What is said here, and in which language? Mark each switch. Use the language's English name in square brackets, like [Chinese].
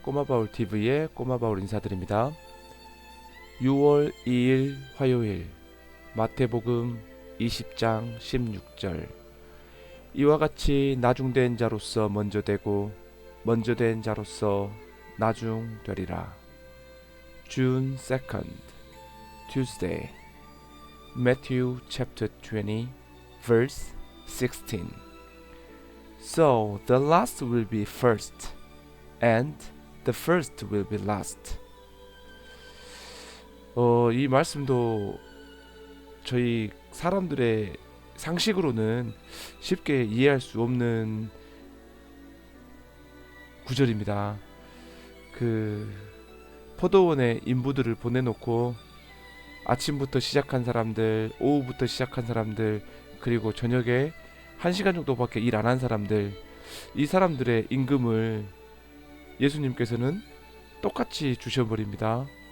[Korean] 꼬마바울TV의 꼬마바울 인사드립니다. 6월 2일 화요일 마태복음 20장 16절 이와 같이 나중된 자로서 먼저 되고 먼저 된 자로서 나중되리라. [English] June 2nd, Tuesday, Matthew chapter 20, verse 16. So the last will be first, and the first will be last. [Korean] 이 말씀도 저희 사람들의 상식으로는 쉽게 이해할 수 없는 구절입니다. 포도원에 인부들을 보내놓고 아침부터 시작한 사람들, 오후부터 시작한 사람들, 그리고 저녁에 1시간 정도밖에 일 안 한 사람들, 이 사람들의 임금을 예수님께서는 똑같이 주셔버립니다.